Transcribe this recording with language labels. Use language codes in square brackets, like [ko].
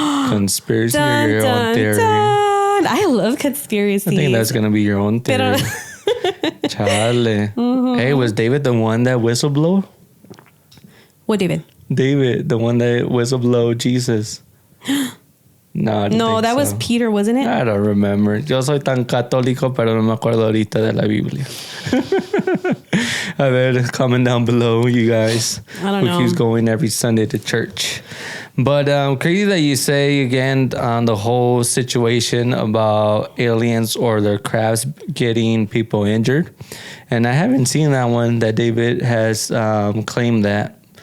[en] Conspiracy or your own theory? Dun. I love conspiracies. I think that's going to be your own theory. Chale. Hey, was David the one that whistleblow? What David? David, the one that whistleblow Jesus. No, that was Peter, wasn't it? I don't remember. [es] Yo soy tan católico, pero no me acuerdo ahorita de la Biblia. [en] A ver, comment down below, you guys. I don't know. Who keeps going every Sunday to church. But crazy that you say, again, on the whole situation about aliens or their crafts getting people injured. And I haven't seen that one that David has claimed that.